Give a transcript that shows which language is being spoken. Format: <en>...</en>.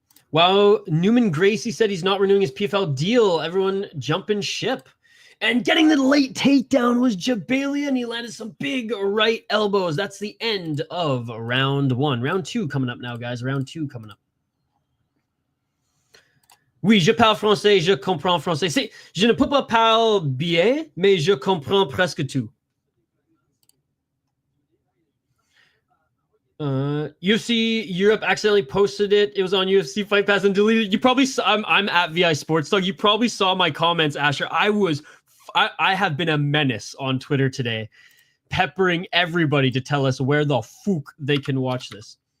<en>Wow, Newman Gracie said he's not renewing his PFL deal. Everyone jumping ship. And getting the late takedown was Jbalia, and he landed some big right elbows. That's the end of round 1. Round 2 coming up now, guys. Round 2 coming up.</en> <fr>Oui, je parle français, je comprends français. Je ne peux pas parler bien, mais je comprends presque tout.</fr> <en>UFC Europe accidentally posted it. It was on UFC Fight Pass and deleted. You probably saw. I'm at VI Sports Dog. You probably saw my comments, Asher. I have been a menace on Twitter today, peppering everybody to tell us where the fuck they can watch this.</en>